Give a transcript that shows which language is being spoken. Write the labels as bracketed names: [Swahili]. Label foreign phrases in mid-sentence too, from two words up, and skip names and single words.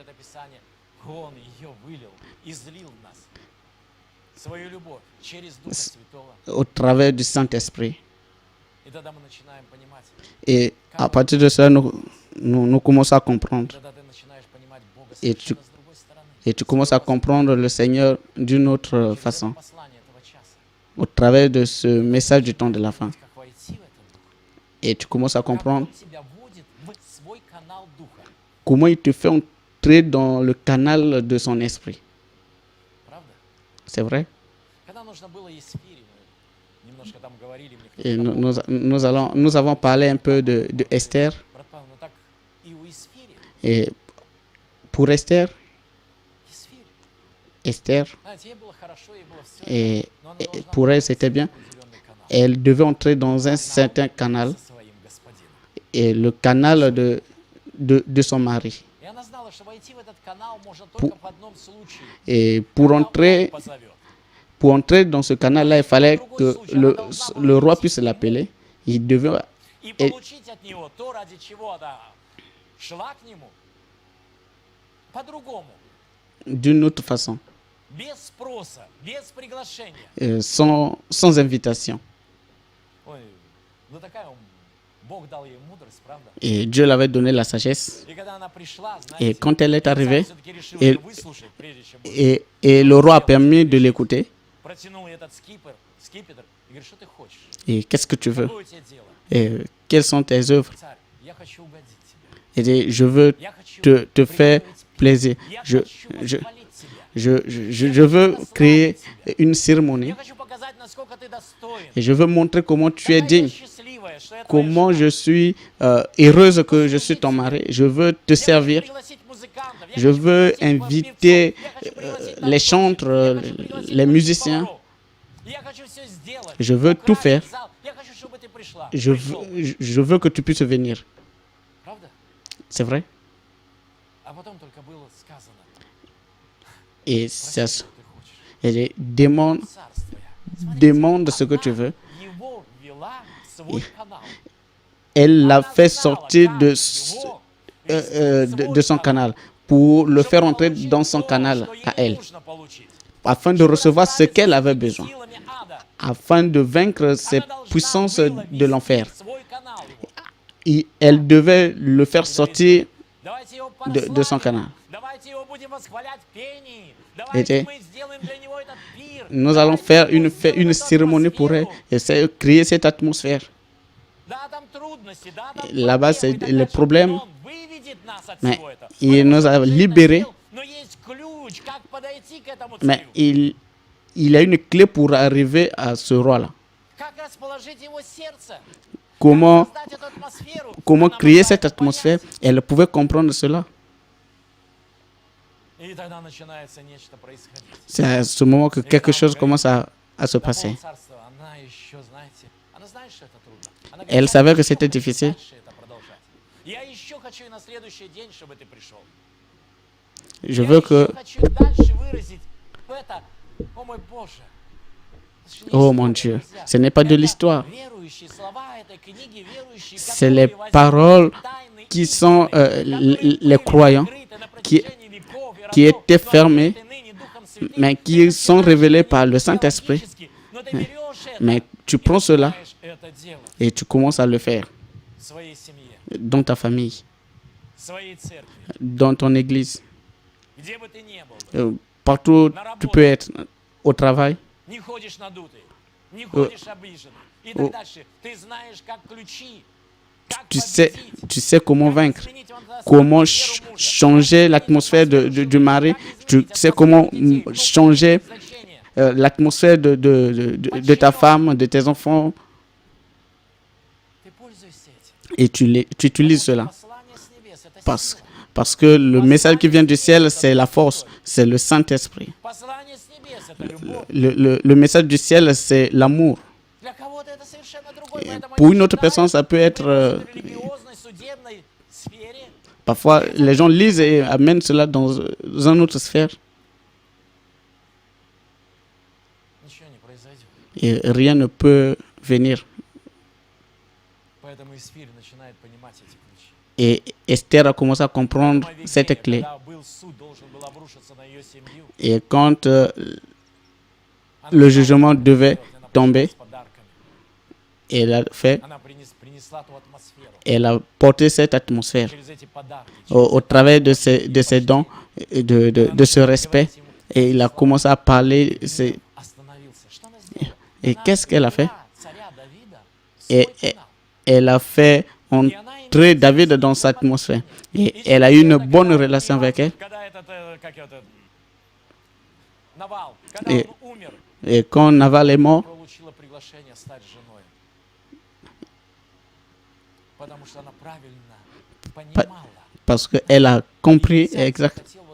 [French] Au travers du Saint-Esprit. Et à partir de cela, nous commençons à comprendre. Et [Russian] совершенно с другой стороны. [French] et tu commences à comprendre le Seigneur d'une autre [Russian] Через это [French] façon, [Russian] послание этого часа. [French] au travers de ce message du temps de la fin. [Russian] Как войти в этот дух. [French] Et tu commences à [Russian] Как [French] comprendre [Russian] он тебя вводит в свой канал духа. [French] comment il te fait entrer dans le canal de son esprit. [Russian] Правда? [French] C'est vrai? [Russian] Когда нужно было Есфире, мы немножко там говорили, мне [French] Et [Russian] кто-то [French] nous avons parlé un peu de Esther. [Russian] брат Павел, ну так и у Есфири, [French] Et pour Esther, [Russian] Есфире, знаете, ей было хорошо, ей было все, [French] et, [Russian] но она [French] et [Russian] должна [French] pour [Russian] была [French] elle, c'était bien. [Russian] определенный канал [French] Elle devait entrer dans un certain canal, [Russian] со своим господином. [French] et le canal de son mari. [Russian] И она знала, что войти в этот канал можно только в одном случае. [French] Et pour [Russian] Когда [French] entrer, [Russian] Бог позовет. [French] pour entrer dans ce canal-là, il fallait que le roi puisse l'appeler. Il devait, [Russian] И получить от него то, ради чего она шла к нему, по-другому, [French] d'une autre façon, [Russian] без спроса, без приглашения. [French] sans invitation. [Russian] Ой, ну такая Бог дал ей мудрость, правда? [French] Et Dieu l'avait donné la sagesse. [Russian] И когда она пришла, [French] Et [Russian] знаете, [French] quand elle est arrivée, [Russian] все-таки решил [French] et, [Russian] ее выслушать, прежде чем [French] et le roi a permis de l'écouter. [Russian] протянул ей этот скипетр, и говорит, что ты хочешь? [French] Et qu'est-ce que tu veux? [Russian] Какое у тебя дело? [French] Et quelles sont tes œuvres? [Russian] Царь, я хочу угодить тебе. [French] Et dit, je veux [Russian] Я хочу [French] te faire [Russian] приготовить пир. [French] plaisir. [Russian] Я [French] Je, [Russian] хочу [French] je, [Russian] восхвалить тебя. [French] je veux créer une cérémonie. [Russian] Я хочу показать, насколько ты достоин. [French] Et je veux montrer comment tu es [Russian] Какая [French] digne. [Russian] я счастливая, что я твоя [French] Comment [Russian] жена. [French] je suis heureuse que je suis ton mari. Je veux te [Russian] Я хочу [French] servir. [Russian] пригласить музыкантов, я [French] Je [Russian] хочу [French] veux [Russian] пригласить [French] inviter [Russian] певцов, я хочу пригласить [French] les [Russian] танцовщиц, [French] chantres, [Russian] я хочу пригласить [French] les musiciens. [Russian] поваров. Я хочу все сделать. [French] Je veux tout [Russian] Украсить [French] faire. [Russian] зал. Я хочу, чтобы ты пришла. [French] Je [Russian] Пришел. [French] je veux que tu puisses venir. [Russian] Правда? [French] C'est vrai? [Russian] А потом только было сказано. [French] Et [Russian] Проси, [French] ça, [Russian] что ты хочешь. [French] elle dit, demande, [Russian] Царствие. Смотрите, [French] demande ce que tu [Russian] она [French] veux. [Russian] его ввела в свой канал. [French] Elle l'a [Russian] Она [French] fait [Russian] знала, [French] sortir [Russian] как [French] de, [Russian] его ввести в [French] de [Russian] свой [French] son [Russian] канал, [French] canal pour le [Russian] чтобы [French] faire entrer [Russian] получить [French] dans son [Russian] то, [French] canal [Russian] что ей [French] à elle, [Russian] нужно получить. [French] afin de [Russian] Чтобы [French] recevoir ce [Russian] расправиться [French] qu'elle [Russian] с [French] avait [Russian] этими [French] besoin, [Russian] силами ада. [French] afin de vaincre ces [Russian] Она должна [French] puissances [Russian] была [French] de l'enfer. [Russian] ввести в свой канал его. [French] Et elle devait le faire sortir [Russian] Давайте его [French] de son [Russian] прославим. [French] canal. [Russian] Давайте его будем восхвалять в пении. [French] Et [Russian] Давайте мы сделаем для него этот пир. [French] nous allons [Russian] Давайте [French] faire [Russian] мы сделаем [French] une [Russian] эту [French] cérémonie pour elle [Russian] атмосферу. [French] et c'est créer cette atmosphère. [Russian] Да, там трудности, да, там [French] Là-bas, [Russian] проблемы [French] c'est [Russian] и так [French] les [Russian] дальше. [French] problèmes. [Russian] Но он выведет нас от [French] Mais [Russian] всего этого. [French] il [Russian] Потому [French] nous [Russian] что [French] a [Russian] он же [French] libérés. [Russian] это сделал. Но есть ключ, как подойти к этому [French] Mais [Russian] царю. [French] il a une clé pour arriver à ce roi-là. [Russian] Как расположить его сердце. [French] Comment, [Russian] Как создать эту атмосферу. [French] comment [Russian] Она [French] créer [Russian] могла [French] cette [Russian] это [French] atmosphère? [Russian] понять. [French] Elle pouvait comprendre cela. [Russian] И тогда начинается нечто происходить. [French] C'est à ce moment que quelque chose commence à se [Russian] До [French] passer. [Russian] полцарства она еще, знаете, она знает, что это трудно. Она [French] Elle [Russian] говорит, [French] savait [Russian] «Я [French] que [Russian] еще [French] c'était [Russian] хочу [French] difficile. [Russian] дальше это продолжать. Я еще хочу и на следующий день, чтобы ты пришел. [French] Je [Russian] Я [French] veux que, [Russian] еще хочу дальше выразить это. О мой Боже. Это же не [French] oh [Russian] история, [French] mon Dieu, [Russian] друзья. [French] ce n'est pas de [Russian] Это [French] l'histoire. [Russian] верующие слова этой книги, верующие, [French] C'est [Russian] которые [French] les [Russian] возьмут [French] paroles [Russian] эти тайны [French] qui [Russian] истины, [French] sont [Russian] которые [French] les [Russian] были [French] croyants, [Russian] открыты на [French] qui [Russian] протяжении веков и [French] qui [Russian] родов, [French] étaient [Russian] но [French] fermés, [Russian] открыты ныне Духом Святым. [French] mais [Russian] Ты [French] qui sont [Russian] начинаешь [French] révélés [Russian] это [French] par le [Russian] делать [French] Saint-Esprit. [Russian] теологически, но ты берешь это [French] Mais tu [Russian] и [French] prends cela [Russian] начинаешь это делать [French] et tu commences à le faire [Russian] в своей семье, [French] dans ta famille, [Russian] в своей церкви, [French] dans ton église, [Russian] где бы ты ни был. [French] partout où tu peux être, au travail. [Russian] Не ходишь надутый, не ходишь обиженный. И так дальше. Ты знаешь, как ключи, как [French] Tu sais, [Russian] победить, [French] tu sais comment [Russian] как [French] vaincre, [Russian] изменить [French] comment [Russian] атмосферу мужа, [French] changer l'atmosphère du mari. Tu sais comment changer l'atmosphère de ta femme, de tes enfants. [Russian] Ты пользуешься этим. [French] Et tu utilises cela. [Russian] Послание с небес — это [French] Parce, [Russian] сила. [French] parce que le message qui vient du ciel, c'est la force, c'est le Saint-Esprit. [Russian] Послание с небес — это любовь. [French] Le message du ciel, c'est l'amour. [Russian] Для кого-то это совершенно другой. Поэтому [French] Pour [Russian] они [French] une autre [Russian] читают, [French] personne, ça peut être... [Russian] в религиозной, судебной сфере. [French] parfois, les gens lisent et amènent cela dans une autre sphère [Russian] Ничего не произойдет. [French] et rien ne peut venir. [Russian] Поэтому Исфирь начинает понимать эти ключи. [French] Et Esther a commencé à comprendre [Russian] Помогение, [French] cette clé. [Russian] когда был суд, должен был обрушиться на ее семью. [French] Et quand [Russian] Она [French] le [Russian] знала, [French] jugement [Russian] что [French] devait [Russian] делать. Она [French] tomber, [Russian] пришла с подарками. [French] elle a fait, [Russian] Она принесла ту атмосферу. [French] elle a porté cette atmosphère [Russian] Через эти подарки, [French] au travers de ses dons de ce respect. Et il a commencé à parler. Et qu'est-ce qu'elle a fait? Et elle a fait entrer David dans cette atmosphère. Et elle a eu une bonne relation avec elle. Et quand Naval est mort, parce qu'elle a compris exactement.